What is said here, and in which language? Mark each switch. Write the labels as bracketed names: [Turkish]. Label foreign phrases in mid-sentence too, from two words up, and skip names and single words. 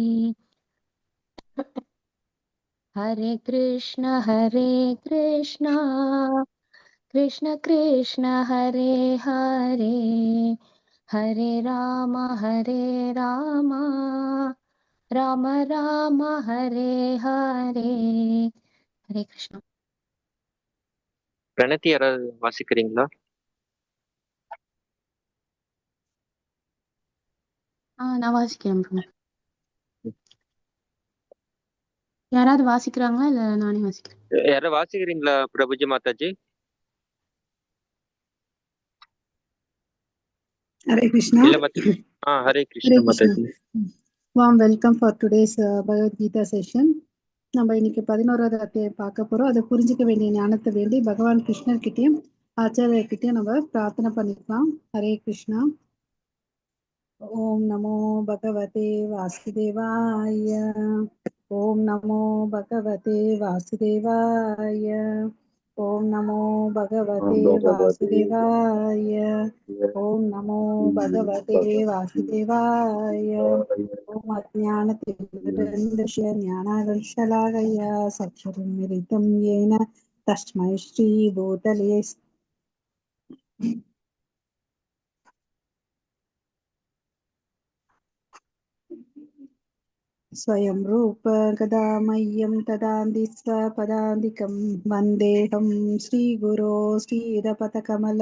[Sanskrit] हरे कृष्ण कृष्ण कृष्ण हरे हरे हरे राम राम राम हरे हरे हरे कृष्ण [Tamil] பிரணத்தி யாராவது வாசிக்கிறீங்களா? நான் வாசிக்கிறேன். யாராவது வாசிக்கிறாங்களா இல்ல நானே வாசிக்கிறேன்? யாராவது வாசிக்கிறீங்களா பிரபுஜி மாதாஜி? [English] Hare Krishna. Hare Krishna Mataji. Warm welcome for today's Bhagavad Gita session. [Tamil] நம்ம இன்னைக்கு 11வது அத்தியாயம் பார்க்க போறோம். அதை புரிஞ்சுக்க வேண்டிய ஞானத்தை வேண்டி பகவான் கிருஷ்ணர் கிட்டயும் ஆச்சாரியர்கிட்டயும் நம்ம பிரார்த்தனை பண்ணிக்கலாம். [Sanskrit] हरे कृष्ण। ॐ नमो भगवते वासुदेवाय. ॐ नमो भगवते वासुदेवाय. ॐ नमो भगवते वासुदेवाय. ॐ नमो भगवते वासुदेवाय. ॐ अज्ञानतिमिरान्धस्य ज्ञानाञ्जनशलाकया चक्षुरुन्मीलितम् येन तस्मै श्रीभूतले स्वयं रूप कदा मह्यं तदान्ति स्वपदान्तिकं वन्देऽहं श्रीगुरो श्रीरपथकमलं